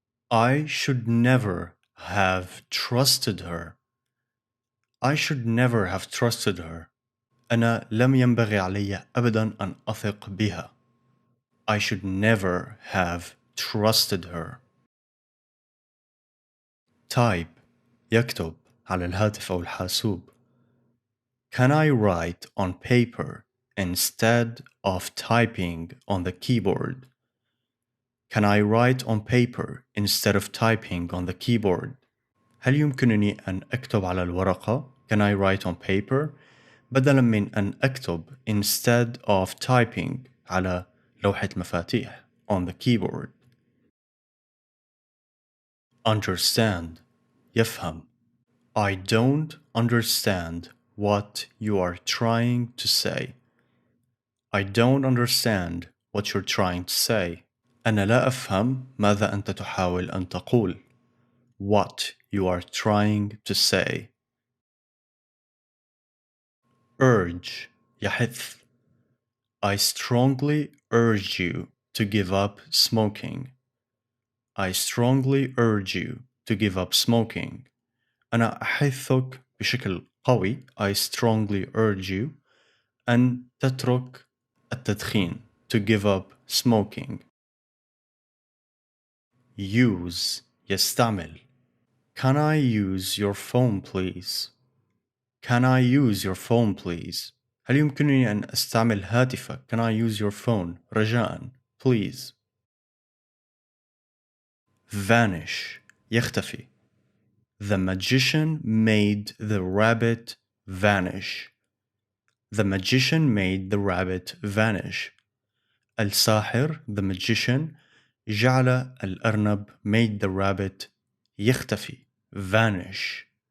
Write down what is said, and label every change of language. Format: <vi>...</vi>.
<en>I should never have trusted her. I should never have trusted her.</en> <ar>أنا لم ينبغي علي أبدا أن أثق بها.</ar> <en>I should never have trusted her.</en> <ar>Type يكتب على الهاتف أو الحاسوب.</ar> <en>Can I write on paper instead of typing on the keyboard? Can I write on paper instead of typing on the keyboard?</en> <ar>هل يمكنني أن أكتب على الورقة؟</ar> <en>Can I write on paper</en> <ar>بدلا من أن أكتب</ar> <en>instead of typing</en> <ar>على لوحة المفاتيح</ar> <en>on the keyboard. Understand يفهم. I don't understand what you are trying to say. I don't understand what you're trying to say.</en> <ar>أنا لا أفهم ماذا أنت تحاول أن تقول.</ar> <en>What you are trying to say. Urge يحث. I strongly urge you to give up smoking. I strongly urge you to give up smoking.</en> <ar>أنا أحثك بشكل قوي.</ar> <en>I strongly urge you</en> <ar>أن تترك التدخين.</ar> <en>To give up smoking.</en> <ar>Use يستعمل.</ar> <en>Can I use your phone please? Can I use your phone please?</en> <ar>هل يمكنني أن أستعمل هاتفك؟</ar> <en>Can I use your phone؟</en> <ar>رجاءً.</ar> <en>Please. Vanish يختفي. The magician made the rabbit vanish. The magician made the rabbit vanish.</en> <ar>الساحر</ar> <en>the magician</en> <ar>جعل الأرنب</ar> <en>made the rabbit</en> <ar>يختفي</ar> <en>vanish.</en>